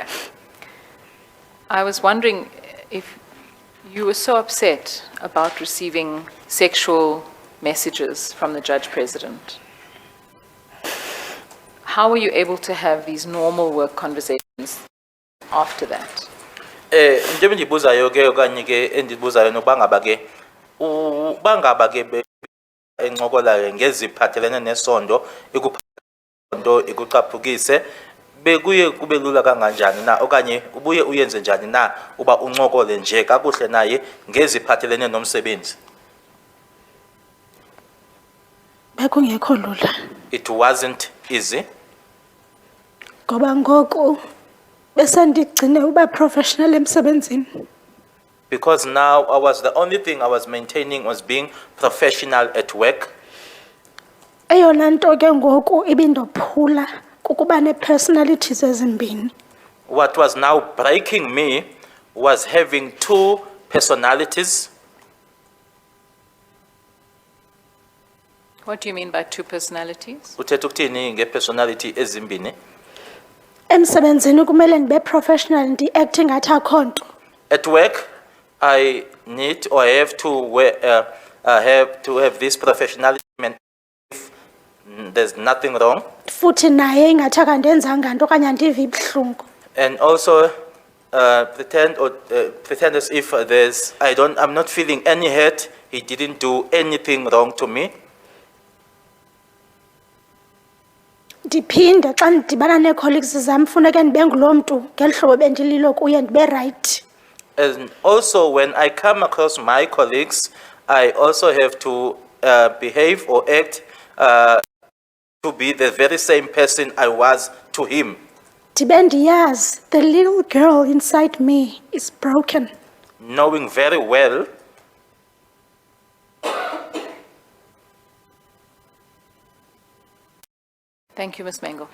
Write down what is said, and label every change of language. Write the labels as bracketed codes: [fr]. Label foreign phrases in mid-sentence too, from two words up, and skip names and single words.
[en] I was wondering if you were so upset about receiving sexual messages from the Judge President. How were you able to have these normal work conversations after that? [xh] Into endibuzayo ke okanye ke endibuzayo nobangaba ke ubangaba ke encokola ngeziphathelene nesondo ikuphondo ikucaphukise bekuye kube lula kanganjani na okanye ubuye uyenze njani na uba uncokole nje kakuhle naye ngeziphathelene nomsebenzi? Bekungekho lula. [en] It wasn't easy [xh] Ngoba ngoku besendigcine uba professional emsebenzini. [en] because now the only thing I was maintaining was being professional at work. [xh] Eyona nto ke ngoku ibindophula kukuba ne-personalities ezimbini. [en] What was now breaking me was having two personalities. What do you mean by two personalities? [xh] Uthetha ukuthini ngepersonality ezimbini? Emsebenzini kumele ndibe professional ndi-acting ngathi akho nto. [en] At work, I need or I have to have this professionality if there's nothing wrong, [xh] Futhi naye ingathi akandenzanga nto okanye andivi ibuhlungu. [en] and also pretend as if I'm not feeling any hurt. He didn't do anything wrong to me. [xh] Ndiphinde xa ndidibana nee-colleagues zam funeke ndibe nguloo mntu ngeli hlobo bendililo kuye ndibe right. [en] And also, when I come across my colleagues, I also have to behave or act to be the very same person I was to him. [xh] Ndibe ndiyazi [en] the little girl inside me is broken. Knowing very well Thank you, Ms. Mengo.